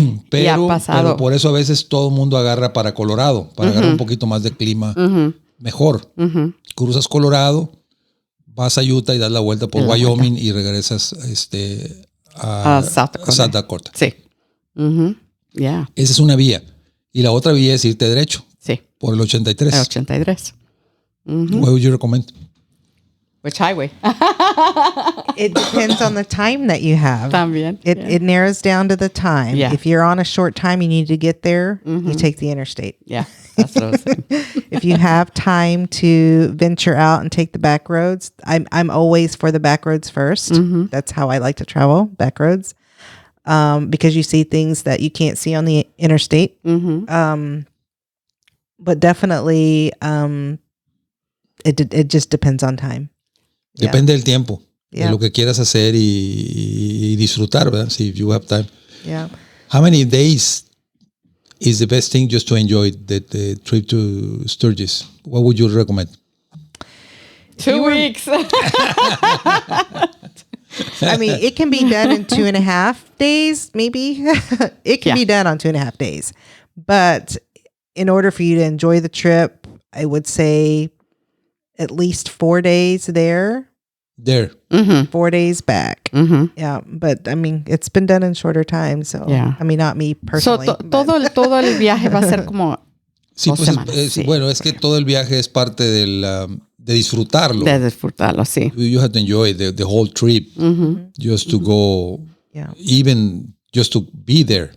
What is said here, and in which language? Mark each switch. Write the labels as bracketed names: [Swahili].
[Spanish] Pero por eso a veces todo el mundo agarra para Colorado, para agarrar un poquito más de clima mejor. Cruzas Colorado, vas a Utah y das la vuelta por Wyoming y regresas a South Dakota. Sí. Yeah. Esa es una vía. Y la otra vía es irte derecho. Sí. Por el 83. El 83. [English] What would you recommend? Which highway? It depends on the time that you have. [Spanish] También. [English] It narrows down to the time. Yeah. If you're on a short time, you need to get there, you take the interstate. Yeah, that's what I was saying. If you have time to venture out and take the back roads, I'm always for the back roads first. That's how I like to travel, back roads, because you see things that you can't see on the interstate. But definitely, it just depends on time. [Spanish] Depende del tiempo, de lo que quieras hacer y disfrutar, ¿verdad? [English] Si you have time. Yeah. How many days is the best thing just to enjoy the trip to Sturgis? What would you recommend? 2 weeks. I mean, it can be done in 2.5 days, maybe. It can be done on 2.5 days. But in order for you to enjoy the trip, I would say at least 4 days there. 4 days back. Yeah, but I mean, it's been done in shorter time. So, I mean, not me personally. [Spanish] So, todo el viaje va a ser como sí, 2 pues semanas. Bueno, es que todo el viaje es parte del de disfrutarlo. De disfrutarlo, sí. [English] You have to enjoy the whole trip just to go, even just to be there.